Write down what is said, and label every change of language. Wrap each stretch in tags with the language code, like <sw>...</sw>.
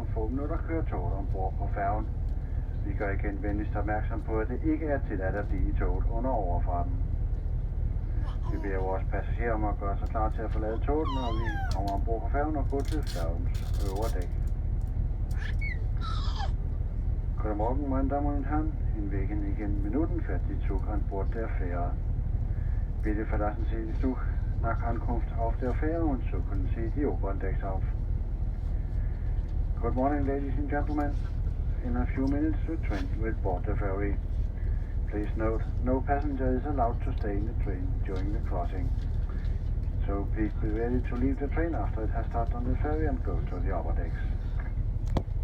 <da>Om få minutter kører toget ombord på færgen. Vi gør igen venligst opmærksom på, at det ikke er tilladt at blive i toget under overfarten. Vi beder vores passagerer om at gøre sig klar til at forlade toget, når vi kommer ombord på færgen og gå til færgens øvre dæk. Godmorgen mine damer</da> <de>und Herren. In wenigen Minuten fährt die Zug an Bord der Fähre. Bitte verlassen Sie den Zug nach Ankunft auf der Fähre und suchen Sie die oberen Decks auf.</de> <en>Good morning, ladies and gentlemen. In a few minutes, the train will board the ferry. Please note, no passenger is allowed to stay in the train during the crossing. So please be ready to leave the train after it has started on the ferry and go to the upper decks.</en>